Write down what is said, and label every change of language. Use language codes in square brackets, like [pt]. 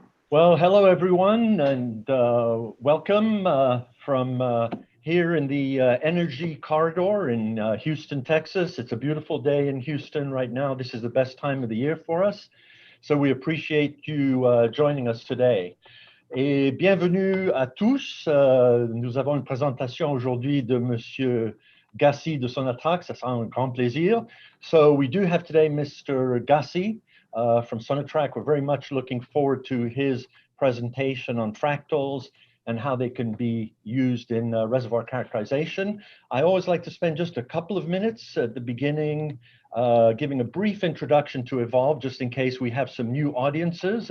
[en] Well, hello everyone, and welcome from here in the energy corridor in Houston, Texas. It's a beautiful day in Houston right now. This is the best time of the year for us. So we appreciate you joining us today. [fr] Et bienvenue à tous. Nous avons une présentation aujourd'hui de Monsieur 𝗏𝗂𝗓 de Sonatrach. Ça sera un grand plaisir. [en] So we do have today Mr. 𝗏𝗂𝗓 from Sonatrach. We're very much looking forward to his presentation on fractals and how they can be used in reservoir characterization. I always like to spend just a couple of minutes at the beginning giving a brief introduction to 𝗏𝗏𝗶𝗆, just in case we have some new audiences.